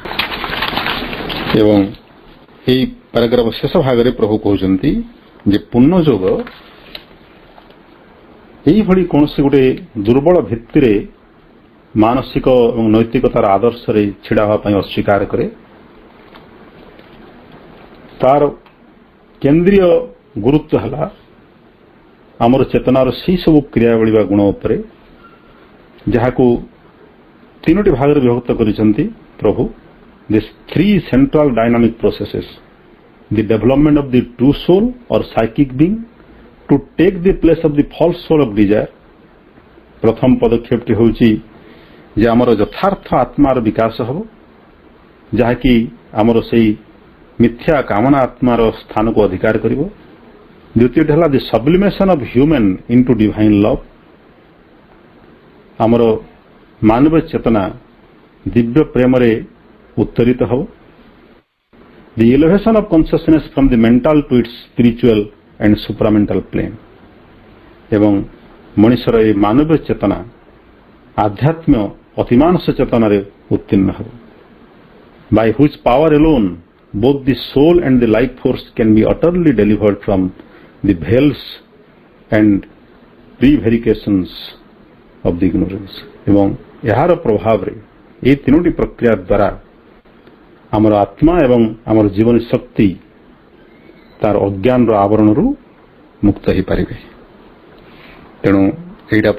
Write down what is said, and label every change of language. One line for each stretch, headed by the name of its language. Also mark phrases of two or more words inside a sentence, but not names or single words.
Odia: ଏବଂ ଏହି ପାରାଗ୍ରାଫ ଶେଷ ଭାଗରେ ପ୍ରଭୁ କହୁଛନ୍ତି ଯେ ପୂର୍ଣ୍ଣଯୋଗ ଏଇଭଳି କୌଣସି ଗୋଟେ ଦୁର୍ବଳ ଭିତ୍ତିରେ ମାନସିକ ଏବଂ ନୈତିକତାର ଆଦର୍ଶରେ ଛିଡ଼ା ହେବା ପାଇଁ ଅସ୍ୱୀକାର କରେ। ତାର କେନ୍ଦ୍ରୀୟ ଗୁରୁତ୍ୱ ହେଲା ଆମର ଚେତନାର ସେହି ସବୁ କ୍ରିୟାବଳୀ ବା ଗୁଣ ଉପରେ, ଯାହାକୁ ତିନୋଟି ଭାଗରେ ବିଭକ୍ତ କରିଛନ୍ତି ପ୍ରଭୁ।
English: These three central dynamic processes, the development of the true soul or psychic being to take the place of the false soul of desire।
Odia: ପ୍ରଥମ ପଦକ୍ଷେପଟି ହେଉଛି ଯେ ଆମର ଯଥାର୍ଥ ଆତ୍ମାର ବିକାଶ ହେବ, ଯାହାକି ଆମର ସେଇ ମିଥ୍ୟା କାମନା ଆତ୍ମାର ସ୍ଥାନକୁ ଅଧିକାର କରିବ। ଦ୍ୱିତୀୟଟି ହେଲା
English: The sublimation of human into divine love.
Odia: ଆମର ମାନବ ଚେତନା ଦିବ୍ୟ ପ୍ରେମରେ ଉତ୍ତରିତ ହେବ।
English: The elevation of consciousness from the mental to its spiritual and supramental plane.
Odia: ଏବଂ ମଣିଷର ଏହି ମାନବ ଚେତନା ଆଧ୍ୟାତ୍ମ ଅତିମାନସ ଚେତନାରେ ଉତ୍ତୀର୍ଣ୍ଣ ହେବ।
English: By whose power alone both the soul and the life force can be utterly delivered from the veils and prevarications of the ignorance।
Odia: ଏବଂ ଏହାର ପ୍ରଭାବରେ ଏହି ତିନୋଟି ପ୍ରକ୍ରିୟା ଦ୍ୱାରା ଆମର ଆତ୍ମା ଏବଂ ଆମର ଜୀବନୀ ଶକ୍ତି ତାର ଅଜ୍ଞାନର ଆବରଣରୁ ମୁକ୍ତ ହୋଇପାରିବେ। ତେଣୁ